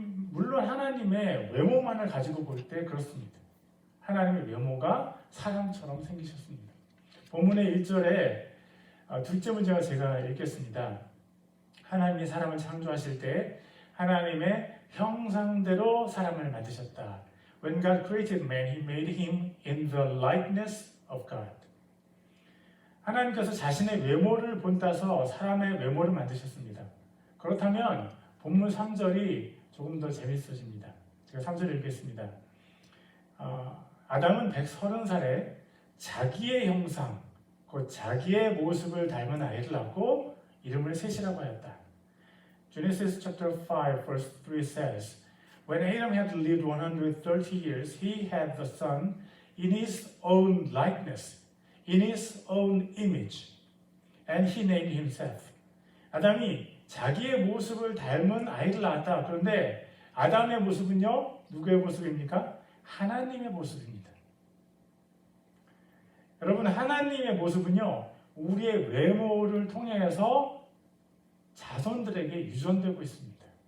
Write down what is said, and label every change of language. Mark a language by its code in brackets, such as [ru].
[ko] 물론 하나님의 외모만을 가지고 볼 때 그렇습니다. 하나님의 외모가 사람처럼 생기셨습니다. 본문의 1절에 둘째 문제가 제가 읽겠습니다. 하나님이 사람을 창조하실 때 하나님의 형상대로 사람을 만드셨다. [en] When God created man, He made him in the likeness of God. [ko] 하나님께서 자신의 외모를 본따서 사람의 외모를 만드셨습니다. 그렇다면 본문 3절이 조금 더 재밌어집니다. 제가 3절 읽겠습니다. 아담은 130살에 자기의 형상, 곧 자기의 모습을 닮은 아이를 낳고 이름을 셋이라고 하였다. [en] Genesis chapter 5 verse 3 says, When Adam had lived 130 years, he had the son in his own likeness, in his own image, and he named himself. [ko] 아담이 자기의 모습을 닮은 아이를 낳았다. 그런데 아담의 모습은요, 누구의 모습입니까? 하나님의 모습입니다. 여러분, 하나님의 모습은요, 우리의 외모를 통해서 자손들에게 유전되고 있습니다.